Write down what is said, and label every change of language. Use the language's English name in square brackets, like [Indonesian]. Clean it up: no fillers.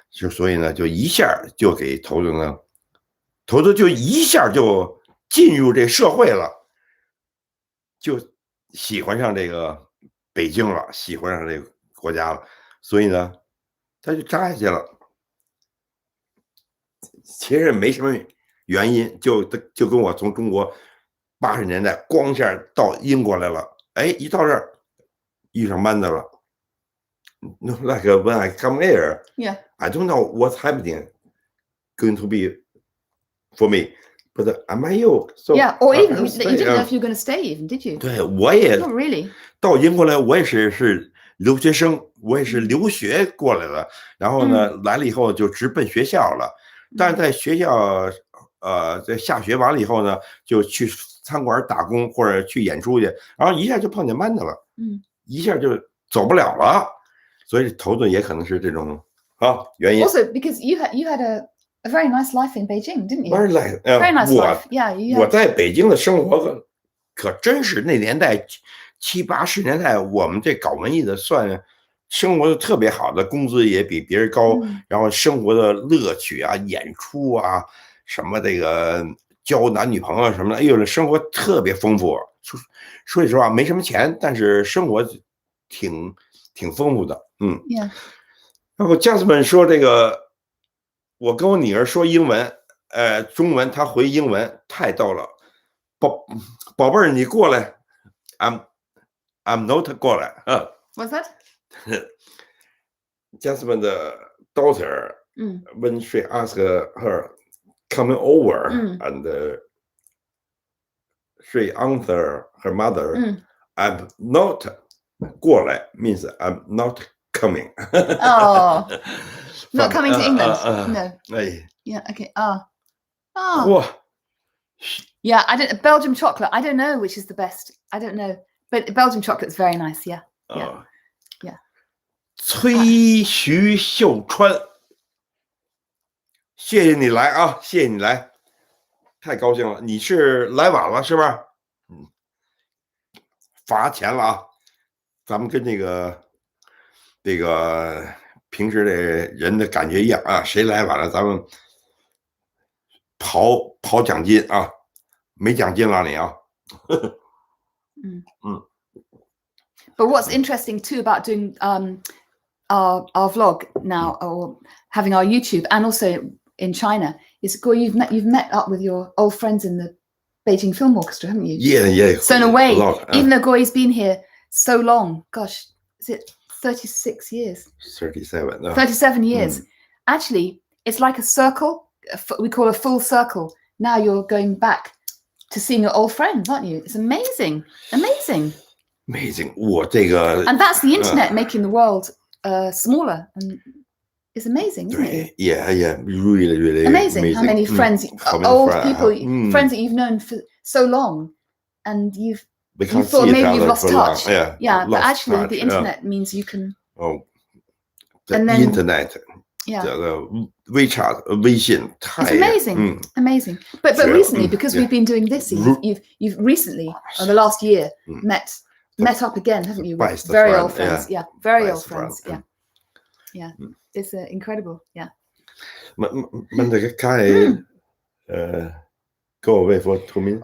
[Chinese] 所以呢，就一下就给头子就一下就进入这社会了，就喜欢上这个北京了，喜欢上这个国家了，所以呢，他就扎下去了。其实没什么原因，就跟我从中国80年代光线到英国来了，哎，一到这儿遇上曼德了。 [English] No, like when I come here, I don't know what's happening going to be for me, but am I you? So or even you didn't know if you were going to stay, even did you? [Chinese] 对，我也 [English] Not really. [Chinese] 到英国来，我也是留学生，我也是留学过来的。然后呢，来了以后就直奔学校了。但是在学校，在下学完了以后呢，就去餐馆打工或者去演出去，然后一下就碰见曼德了，一下就走不了了。所以头子也可能是这种原因。 [English] Also, because you had a very nice life in Beijing, didn't you? Very nice, very nice life. Yeah, [Chinese] 我在北京的生活可真是那年代70、80年代，我们这搞文艺的算生活的特别好的，工资也比别人高，然后生活的乐趣啊、演出啊，什么这个交男女朋友什么的，哎呦，生活特别丰富。说实话，没什么钱，但是生活挺丰富的。 [English] Yeah. [Chinese] 然后 Jasmine 说这个，我跟我女儿说英文，中文她回英文，太逗了。宝贝儿，你过来 ， [English] I'm not [Chinese] 过来。 [English] What's that? Jasmine 的 daughter, when she asked her coming over, and she answered her mother, I'm not [Chinese] 过来 [English] means I'm not coming. Oh, not coming to England. No. 哎 Yeah. Okay. 哇 Yeah. I don't. Belgium chocolate. I don't know which is the best. I don't know. But Belgium chocolate's very nice. Yeah. Yeah. Yeah. [Chinese] 崔徐秀川，谢谢你来啊，谢谢你来，太高兴了。你是来晚了是吧？罚钱了啊！咱们跟这个平时的人的感觉一样啊，谁来晚了，咱们跑奖金啊，没奖金了你啊。 [English] But what's interesting too about doing our vlog now, or having our YouTube, and also in China, is Guo, you've met up with your old friends in the Beijing Film Orchestra, haven't you? Yeah. So in a way, even though Guo's been here so long, gosh, is it 36 years? 37. 37 years. Actually, it's like a circle. We call a full circle. Now you're going back to seeing your old friends, aren't you? It's amazing. Amazing. And that's the internet making the world smaller, and it's amazing, isn't it? Yeah, really amazing. How many friends, old people, friends that you've known for so long, and you thought maybe you've lost touch. Yeah, but actually the internet means you can. The internet. Yeah. [Chinese] 这个 WeChat 微信 [English] It's amazing, amazing. But recently, because we've been doing this, you've recently, or the last year, met up again, haven't you? With very old friends. Yeah, very old friends. Yeah. It's incredible. Yeah. Men det kan go away for 2 minutes.